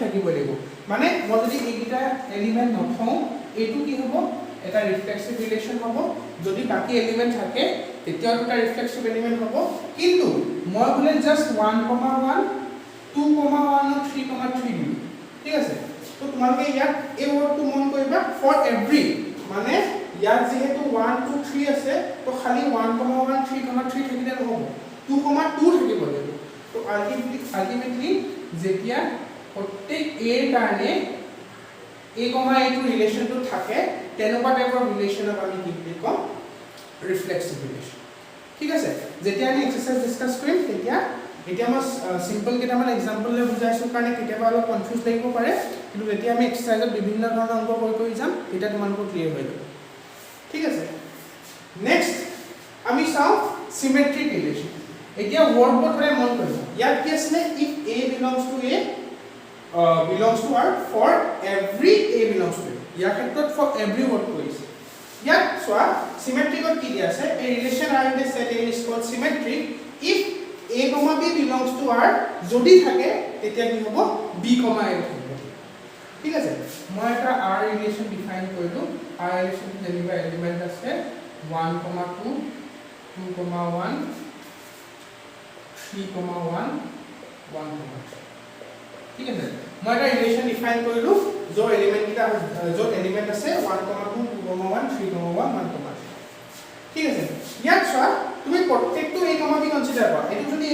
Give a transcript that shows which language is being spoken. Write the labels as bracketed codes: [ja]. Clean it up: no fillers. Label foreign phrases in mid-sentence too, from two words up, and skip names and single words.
[as] থাকিব লাগিব মানে মই যদি এইটা এলিমেন্ট নথওঁ এইটো কি হ'ব এটা [en] reflexive relation [as] হ'ব যদি বাকি এলিমেন্ট থাকে তেতিয়া এটা [en] reflexive element [as] হ'ব কিন্তু মই বলে জাস্ট 1 1 2 1 3 3 দিম ঠিক আছে তো তোমালোকে ইয়াত এই ওয়ার্ডটো মন কৰিবা [en] for every [as] মানে ইয়াত যেহেতু 1 2 3 আছে তো খালি 1 1 3 3 থাকিলে নহব 2 2 থাকিব লাগিব তো আলটিমেটলি যেতিয়া প্ৰত্যেক a ৰ কাৰণে a, a টো ৰিলেশনটো থাকে তেনেকুৱা টাইপৰ ৰিলেশনক আমি কি বুলি কম [en] reflexive relation [as] ঠিক আছে যেতিয়া আমি [en] exercise discuss [as] কৰিম তেতিয়া এতিয়া মই সিম্পল কেইটামান एग्जांपल লৈ বুজাইছো কাৰণে কেতিয়াবা অলপ কনফিউজ লাগিব পাৰে কিন্তু যেতিয়া আমি এক্সাৰসাইজত বিভিন্ন ধৰণৰ অংক কৰি যাম তেতিয়া তোমালোকৰ ক্লিয়াৰ হৈ যাব ঠিক আছে নেক্সট আমি চাও [en] symmetric relation [as] এতিয়া ওয়ার্ডবোৰ ধৰে মন কৰিবা ইয়াত কি আছে [en] if A belongs to A belongs to R for every A belongs to A [as] ইয়াৰ ক্ষেত্ৰত [en] for every [as] ওয়ার্ড কৰিছে ইয়াত সোৱা সিমেট্ৰিকত কি দিয়া আছে [en] a relation R in the set A is called symmetric if A, B belongs to R [as] যদি থাকে তেতিয়া কি হ'ব B, A থাকিব ঠিক আছে মই এটা R [en] relation define [as] কৰিলো R ৰিলেশন যেনিবা এলিমেন্ট আছে 1, 2 2, 1 3, 1 1, ঠিক আছে মই এটা [en] relation define [as] কৰিলো য'ৰ এলিমেন্ট কিটা য'ত এলিমেন্ট আছে 1, 2 2, 1 3, 1 1 ঠিক আছে ইয়াত চোৱা তুমি প্ৰত্যেকটো A, B কনসিডাৰ কৰা এটো যদি A,